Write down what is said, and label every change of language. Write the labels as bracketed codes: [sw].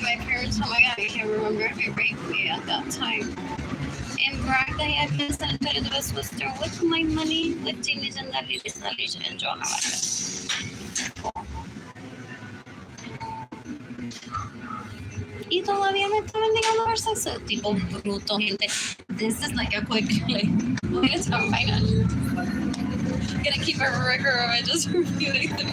[en] My parents, oh my god, I can't remember if he raped me at that time. And bragged that he had been sent to the Best Western with my money, with Teenage and Leash and John Navarez. [es] Y todavía me está vendiendo por sexo. Tipo bruto, gente. [en] This is like a quick, like, it's not finance. Gonna keep a record of it, just reviewing it.